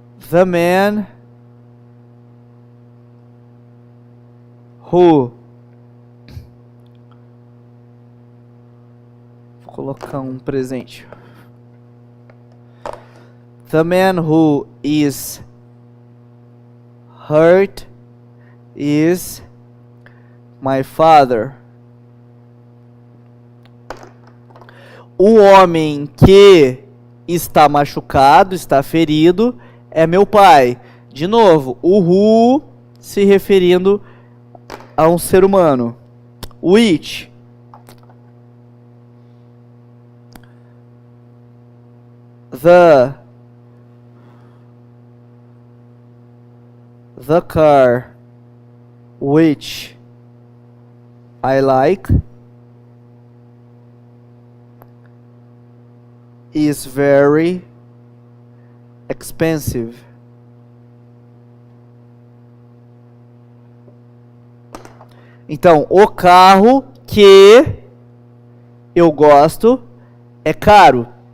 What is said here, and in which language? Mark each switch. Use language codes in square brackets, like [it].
[en] The man who... [pt] Vou colocar um presente. [en] The man who is hurt is my father. [pt] O homem que está machucado, está ferido, é meu pai. De novo, o who se referindo a um ser humano. [en] Which the car which I like is very expensive. [pt] Então, o carro que eu gosto é caro.